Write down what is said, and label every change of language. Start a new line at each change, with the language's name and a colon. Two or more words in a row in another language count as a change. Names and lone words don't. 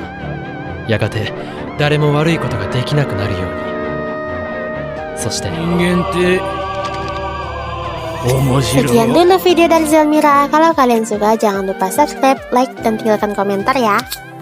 Japanese: やがて誰も悪いことができなくなるように。そして人間って面白い。
Indonesian: Sekian dulu video dari Zelmira. Kalau kalian suka jangan lupa subscribe, like, dan tinggalkan komentar ya.